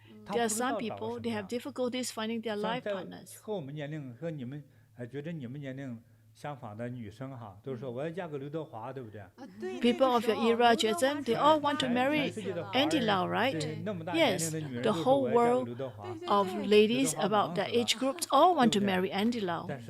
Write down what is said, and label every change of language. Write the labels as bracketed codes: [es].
[en] There are some people, they have difficulties finding their life partners. [zh] 相仿的女生哈，都说我要嫁个刘德华，对不对 [en] ？People of your era, Jason, they all want to marry Andy Lau, right? Yes, the whole world of ladies about that age groups all want to marry Andy Lau.